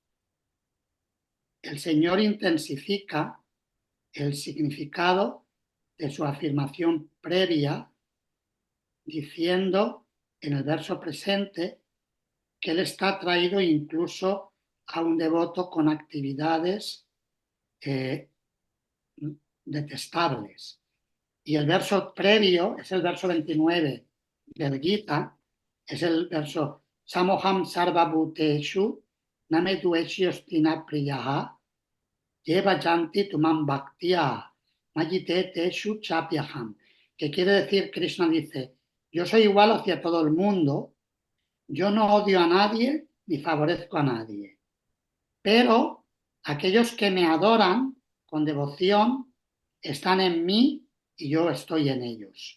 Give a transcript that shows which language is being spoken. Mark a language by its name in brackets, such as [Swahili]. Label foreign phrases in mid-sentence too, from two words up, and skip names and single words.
[Spanish] El Señor intensifica el significado de su afirmación previa diciendo en el verso presente que Él está atraído incluso a un devoto con actividades detestables. Y el verso previo es el verso 29 del Gita, es el verso [Sanskrit] Samoham Sarva Bhuteshu Name Dueshyostina Priyaha Yeva Janti Tumam Bhaktiya Mayite Teshu Chapyaham, [Spanish] que quiere decir, Krishna dice: yo soy igual hacia todo el mundo, yo no odio a nadie ni favorezco a nadie, pero aquellos que me adoran con devoción están en mí y yo estoy en ellos.